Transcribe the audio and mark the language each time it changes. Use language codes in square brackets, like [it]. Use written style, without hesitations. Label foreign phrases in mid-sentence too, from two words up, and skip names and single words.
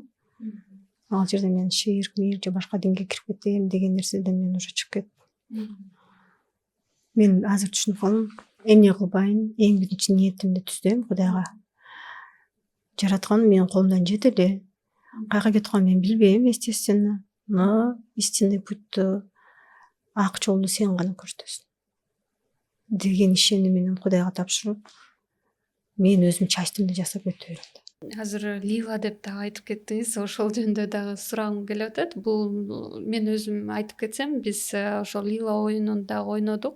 [ky] Ал жерде мен ширк, же башка динге кирип кетем деген нерседен мен уже чыгып кеттим. Мен азыр түшүнүп калдым, эмне кылбайын, эң биринчи ниетимди түздөм Кудайга. Жаратканым менин колумдан жет эле. Каяка кетип атканын мен билбейм, [ru] естественно. Но истинный путьту, [ky] ак жолду сен гана көрсөтөсүң деген ишеним менен Кудайга тапшырып, мен өзүм частьымды жасап өтө бердим. Азыр лила деп дагы айтып кеттиңиз, ошол жөнүндө дагы сурагым келип атат. Бул мен өзүм айтып кетсем, биз ошол лила оюнун дагы ойнодук.